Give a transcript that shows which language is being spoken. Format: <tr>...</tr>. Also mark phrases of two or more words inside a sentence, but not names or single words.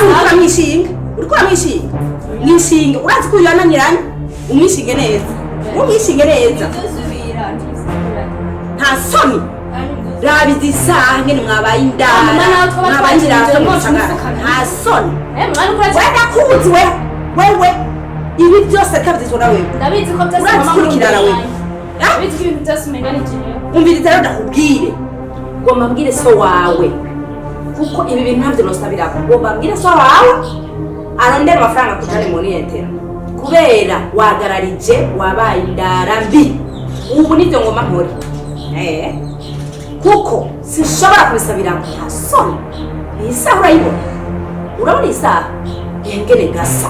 <rn>Nawe ukamwishinga uriko uramwishinga mwishinge urazi ko yananiranye umwishinge neza umwishinge neza nta soni rabizi isaha ngene mwabaye indara mwabaye indara nta soni wenda kubuzi wewe ibi byose tabyizwa na wewe ndabizi ko byose mama kurikirana wewe ndabizi ko ibintu byose umengana igihe umviriza rero ndakubwire ngomba mbwire so wawe kuko ibi bintu ntabyo nosabira ngomba mbwire so wawe arondera amafaranga kujana mu niyentera kubera wagararije wabaye indara mbi ubu nibyo ngomba nkore kuko sinshobora kubisabira nta soni iyi saha urayibona urabona iyi saha engene gasa</rn>